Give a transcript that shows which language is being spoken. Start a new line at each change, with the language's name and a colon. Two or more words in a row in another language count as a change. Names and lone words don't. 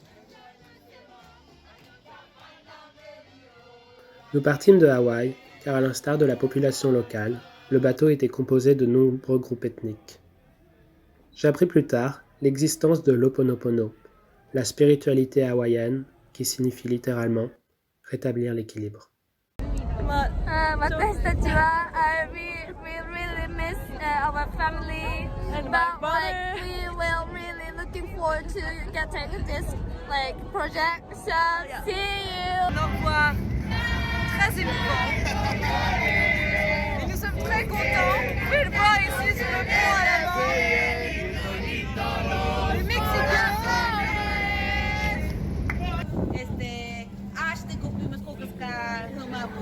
French: Nous partîmes de Hawaï, car à l'instar de la population locale, le bateau était composé de nombreux groupes ethniques. J'appris plus tard l'existence de l'Ho'oponopono, la spiritualité hawaïenne qui signifie littéralement « rétablir l'équilibre ».
English: We really miss our family, but like we will really looking forward to getting this like project. So see you.
French: Un au revoir très émouvant. Et nous sommes très contents. Vous pouvez le voir ici sur le pont à l'avant. Le Mexicain.
Portuguese: Acho que cumprimos com os caras no mapa.